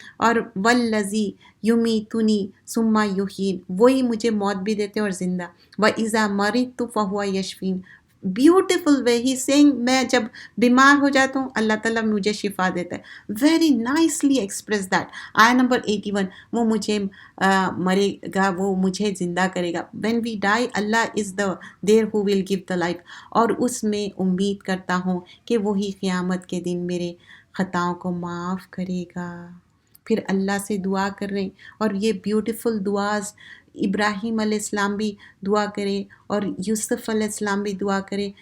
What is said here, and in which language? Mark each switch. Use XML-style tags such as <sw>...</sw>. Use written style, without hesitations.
<ur>اور</ur> <ar>والذی یمیتنی ثم یحیین،</ar> <ur>وہی مجھے موت بھی دیتے اور زندہ.</ur> <ar>وَإِذَا مَرِضْتُ فَهُوَ یشفین.</ar> <en>beautiful way he sing,</en> <ur>میں جب بیمار ہو جاتا ہوں اللہ تعالیٰ مجھے شفا دیتا ہے.</ur> <en>Very nicely express that.</en> <ur>آیا نمبر 81، وہ مجھے مرے گا، وہ مجھے زندہ کرے گا.</ur> <en>when we die</en> <ur>Allah</ur> <en>is the there who will give the life.</en> <ur>اور اس میں امید کرتا ہوں کہ وہی قیامت کے دن میرے خطاؤں کو معاف کرے گا. پھر اللہ سے دعا کر رہے ہیں اور یہ بیوٹیفل دعاز ابراہیم علیہ السلام بھی دعا کرے اور یوسف علیہ السلام بھی دعا کرے.</ur>